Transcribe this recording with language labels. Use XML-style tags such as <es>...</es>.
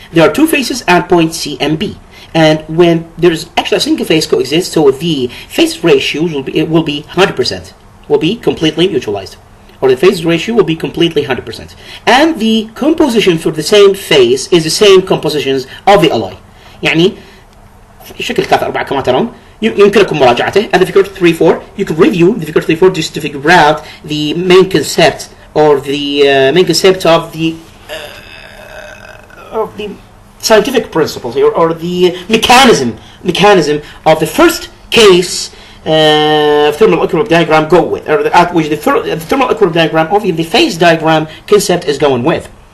<en>There are two phases at point C and B. And when there's actually a single phase coexists, so the phase ratios will be 100%, will be completely neutralized, or the phase ratio will be completely 100%. And the composition for the same phase is the same compositions of the alloy.</en> <ar>يعني شكل 3-4 كما ترون يمكنكم مراجعته.</ar> <en>At the figure 3-4, you can review the figure 3-4 just to figure out the main concept, or the main concept of the scientific principles here, or the mechanism of the first case thermal equilibrium diagram go with, or at which the thermal equilibrium diagram or the phase diagram concept is going with.</en>